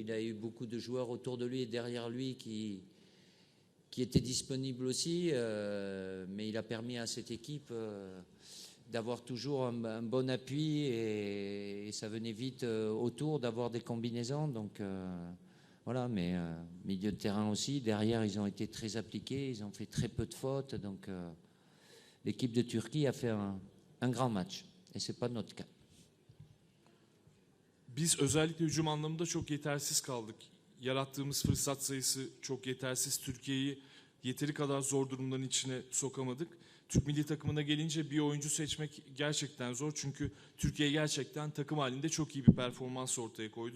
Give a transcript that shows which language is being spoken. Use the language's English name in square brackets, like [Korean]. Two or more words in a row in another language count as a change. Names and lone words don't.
[French] Il a eu beaucoup de joueurs autour de lui et derrière lui qui étaient disponibles aussi, mais il a permis à cette équipe d'avoir toujours un bon appui et ça venait vite autour, d'avoir des combinaisons. Donc voilà, mais milieu de terrain aussi. Derrière, ils ont été très appliqués, ils ont fait très peu de fautes. Donc l'équipe de Turquie a fait un grand match et ce n'est pas notre cas. [Turkish] Biz özellikle hücum anlamında çok yetersiz kaldık. Yarattığımız fırsat sayısı çok yetersiz. Türkiye'yi yeteri kadar zor durumların içine sokamadık. Türk milli takımına gelince bir oyuncu seçmek gerçekten zor. Çünkü Türkiye gerçekten takım halinde çok iyi bir performans ortaya koydu.